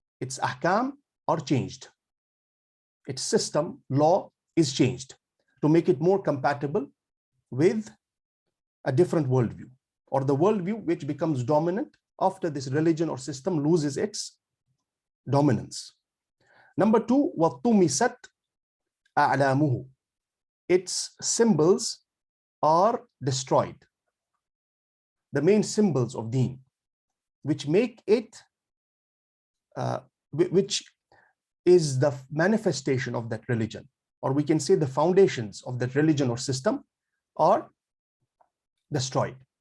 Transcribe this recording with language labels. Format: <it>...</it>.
<en>Its ahkam are changed. Its system, law, is changed to make it more compatible with a different worldview, or the worldview which becomes dominant after this religion or system loses its dominance. Number 2,</en> <ar>وَطُمِسَتْ أَعْلَامُهُ.</ar> <en>Its symbols are destroyed. The main symbols of Deen, which make it, which is the manifestation of that religion or we can say the foundations of that religion or system are destroyed.</en>